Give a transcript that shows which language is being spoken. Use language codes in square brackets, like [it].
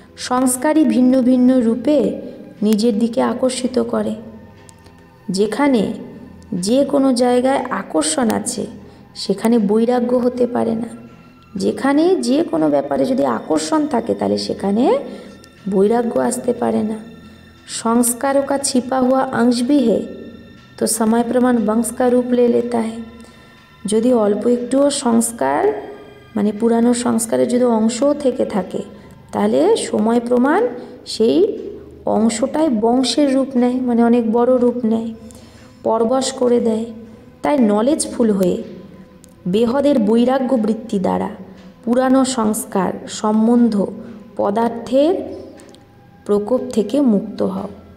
[bn] সংস্কারই ভিন্ন ভিন্ন রূপে নিজের দিকে আকর্ষিত করে। যেখানে যে কোনো জায়গায় আকর্ষণ আছে সেখানে বৈরাগ্য হতে পারে না। যেখানে যে কোনো ব্যাপারে যদি আকর্ষণ থাকে তাহলে সেখানে বৈরাগ্য আসতে পারে না। [hi] संस्कारों का छिपा हुआ अंश भी है तो समय प्रमाण वंश का रूप ले लेता है। [bn] যদি অল্প একটুও সংস্কার মানে পুরানো সংস্কারের যদি অংশও থেকে থাকে তাহলে সময় প্রমাণ সেই অংশটাই বংশের রূপ নেয়, মানে অনেক বড় রূপ নেয়, পরবশ করে দেয়। তাই নলেজফুল হয়ে বেহদের বৈরাগ্য বৃত্তি দ্বারা পুরানো সংস্কার সম্বন্ধ পদার্থের প্রকোপ থেকে মুক্ত হও।